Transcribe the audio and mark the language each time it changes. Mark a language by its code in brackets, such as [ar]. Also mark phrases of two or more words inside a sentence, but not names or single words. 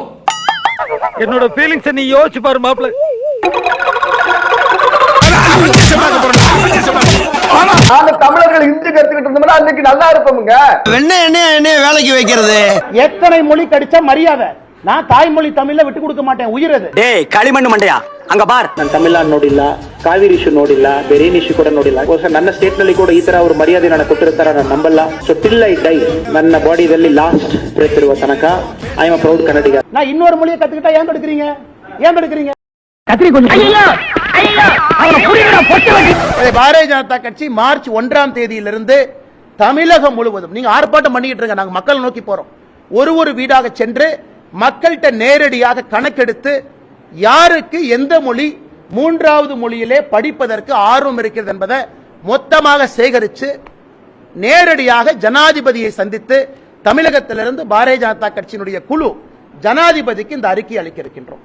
[ta] என்னோட ஃபீலிங்ஸ் நீ யோசிச்சு பாரு மாப்ள. தமிழர்கள் ஹிந்தி கத்துக்கிட்டு இருந்தோம்னா அன்னைக்கு நல்லா இருப்போமுங்க. என்ன வேலைக்கு வைக்கிறது? எத்தனை மொழி கடிச்சா மரியாதை? நான் தாய்மொழி தமிழ்ல விட்டு கொடுக்க மாட்டேன். உயிரது. டேய் களிமண் மண்டையா [kn] ಹಂಗ ಬಾರ್ ನಾನು ತಮಿಳ್ನಾಡು ನೋಡಿಲ್ಲ, ಕಾವೇರಿ ಇಶ್ಯೂ ನೋಡಿಲ್ಲ, ಬೇರೆ ಇಶ್ಯೂ ಕೂಡ ನೋಡಿಲ್ಲ. ನನ್ನ ಸ್ಟೇಟ್ ನಲ್ಲಿ ಕೂಡ ಈ ತರ ಅವರು ಮರ್ಯಾದೆ ನನಗೆ ಕೊಟ್ಟಿರ್ತಾರ ನಾನು ನಂಬಲ್ಲ. [en] so till I die [kn] ನನ್ನ ಬಾಡಿಯಲ್ಲಿ [en] last breath [kn] ಇರುವ ತನಕ [en] I am a proud ಕನ್ನಡಿಗ. [ta] நான் இன்னொரு மொழியை கத்துக்கிட்டா ஏன் எடுக்கிறீங்க? கத்திரி கொஞ்சம் பாரதிய ஜனதா கட்சி மார்ச் 1ஆம் தேதியிலிருந்து தமிழகம் முழுவதும் நீங்க ஆர்ப்பாட்டம் பண்ணிட்டு இருங்க. நாங்க மக்கள் நோக்கி போறோம். ஒரு வீடாக சென்று மக்கள்கிட்ட நேரடியாக கணக்கெடுத்து யாருக்கு எந்த மொழி மூன்றாவது மொழியிலே படிப்பதற்கு ஆர்வம் இருக்கிறது என்பதை மொத்தமாக சேகரித்து நேரடியாக ஜனாதிபதியை சந்தித்து தமிழகத்திலிருந்து பாரதிய ஜனதா கட்சியினுடைய குழு ஜனாதிபதிக்கு இந்த அறிக்கை அளிக்க இருக்கின்றோம்.